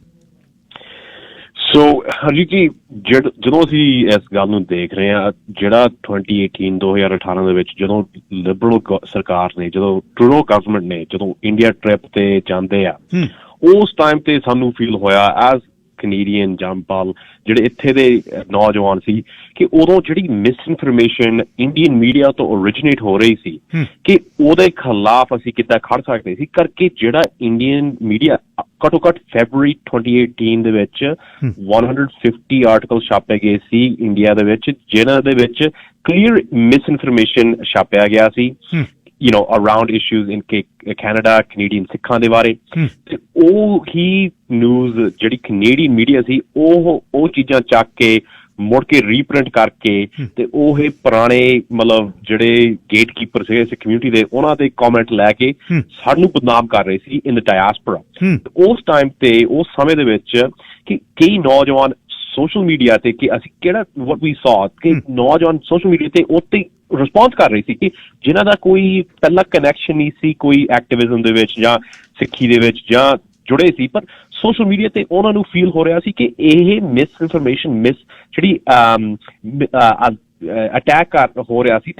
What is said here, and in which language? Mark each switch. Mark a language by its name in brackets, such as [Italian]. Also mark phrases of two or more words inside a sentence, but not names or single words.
[Punjabi] ਸੋ ਹਰਜੀਤ ਜੀ, ਜਦੋਂ ਅਸੀਂ ਇਸ ਗੱਲ ਨੂੰ ਦੇਖ ਰਹੇ ਹਾਂ, ਜਿਹੜਾ 2018 ਦੇ ਵਿੱਚ ਜਦੋਂ ਲਿਬਰਲ ਸਰਕਾਰ ਨੇ, ਜਦੋਂ ਟਰੂਡੋ ਗਵਰਨਮੈਂਟ ਨੇ ਜਦੋਂ ਇੰਡੀਆ ਟ੍ਰਿਪ ਤੇ ਜਾਂਦੇ ਆ, ਉਸ ਟਾਈਮ ਤੇ ਸਾਨੂੰ ਫੀਲ ਹੋਇਆ [English] as Canadian [Punjabi] ਜੰਮਪਲ ਜਿਹੜੇ ਇੱਥੇ ਦੇ ਨੌਜਵਾਨ ਸੀ ਕਿ ਉਦੋਂ ਜਿਹੜੀ [English] misinformation Indian media [Punjabi] ਤੋਂ ਓਰੀਜਿਨੇਟ ਹੋ ਰਹੀ ਸੀ ਕਿ ਉਹਦੇ ਖਿਲਾਫ ਅਸੀਂ ਕਿੱਦਾਂ ਖੜ ਸਕਦੇ ਸੀ। ਕਰਕੇ ਜਿਹੜਾ [English] Indian media [Punjabi] ਘੱਟੋ ਘੱਟ ਫੈਬਰੂਰੀ 2018 ਦੇ ਵਿੱਚ 150 ਆਰਟੀਕਲ ਛਾਪੇ ਗਏ ਸੀ ਇੰਡੀਆ ਦੇ ਵਿੱਚ, ਜਿਨ੍ਹਾਂ ਦੇ ਵਿੱਚ [English] clear misinformation [Punjabi] ਛਾਪਿਆ ਗਿਆ ਸੀ [English] around issues in Canada, Canadian [Punjabi] ਸਿੱਖਾਂ ਦੇ ਬਾਰੇ। ਤੇ ਉਹ ਹੀ ਨਿਊਜ਼ ਜਿਹੜੀ [English] Canadian media [Punjabi] ਸੀ, ਉਹ ਚੀਜ਼ਾਂ ਚੱਕ ਕੇ ਮੁੜ ਕੇ ਰੀਪ੍ਰਿੰਟ ਕਰਕੇ ਤੇ ਉਹ ਪੁਰਾਣੇ ਮਤਲਬ ਜਿਹੜੇ ਗੇਟਕੀਪਰ ਸੀਗੇ ਇਸ ਕਮਿਊਨਿਟੀ ਦੇ, ਉਹਨਾਂ ਦੇ ਕਮੈਂਟ ਲੈ ਕੇ ਸਾਨੂੰ ਬਦਨਾਮ ਕਰ ਰਹੇ ਸੀ [English] in the diaspora. [Punjabi] ਉਸ ਟਾਈਮ ਤੇ, ਉਸ ਸਮੇਂ ਦੇ ਵਿੱਚ ਕਿ ਕਈ ਨੌਜਵਾਨ [English] social media [Punjabi] ਤੇ, ਕਿ ਅਸੀਂ ਕਿਹੜਾ [English] what we saw [Punjabi] ਕਿ ਨੌਜਵਾਨ [English] social media [Punjabi] ਤੇ ਉੱਤੇ ਰਿਸਪੌਂਸ ਕਰ ਰਹੀ ਸੀ ਕਿ ਜਿਨ੍ਹਾਂ ਦਾ ਕੋਈ ਪਹਿਲਾਂ ਕਨੈਕਸ਼ਨ ਨਹੀਂ ਸੀ ਕੋਈ ਐਕਟਿਵਿਜ਼ਮ ਦੇ ਵਿੱਚ ਜਾਂ ਸਿੱਖੀ ਦੇ ਵਿੱਚ ਜਾਂ ਜੁੜੇ ਸੀ, ਪਰ [English] social media [Punjabi] ਤੇ ਉਹਨਾਂ ਨੂੰ ਫੀਲ ਹੋ ਰਿਹਾ ਸੀ ਕਿ ਇਹ [English] misinformation [Punjabi] ਜਿਹੜੀ ਅਟੈਕ ਹੋ ਰਿਹਾ ਸੀ।